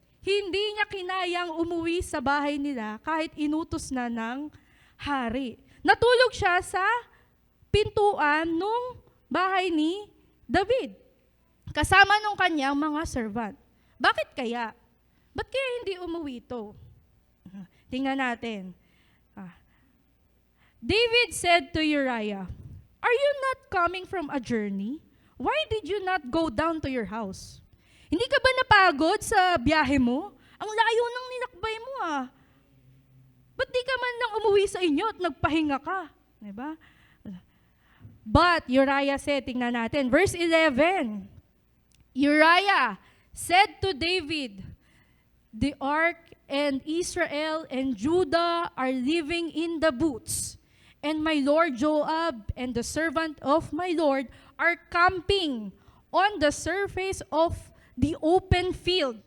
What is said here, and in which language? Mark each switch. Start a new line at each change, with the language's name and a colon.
Filipino: Hindi niya kinayang umuwi sa bahay nila kahit inutos na ng hari. Natulog siya sa pintuan nung bahay ni David, kasama nung kanyang mga servant. Bakit kaya? Ba't kaya hindi umuwi ito? Tingnan natin.
English: David said to Uriah, are you not coming from a journey? Why did you not go down to your house?
Filipino: Hindi ka ba napagod sa biyahe mo? Ang layo ng ninakbay mo Ba't di ka man lang umuwi sa inyo at nagpahinga ka? Diba?
English: But Uriah said,
Filipino: tingnan natin,
English: verse 11, Uriah said to David, the ark and Israel and Judah are living in the booths, and my lord Joab and the servant of my lord are camping on the surface of the open field.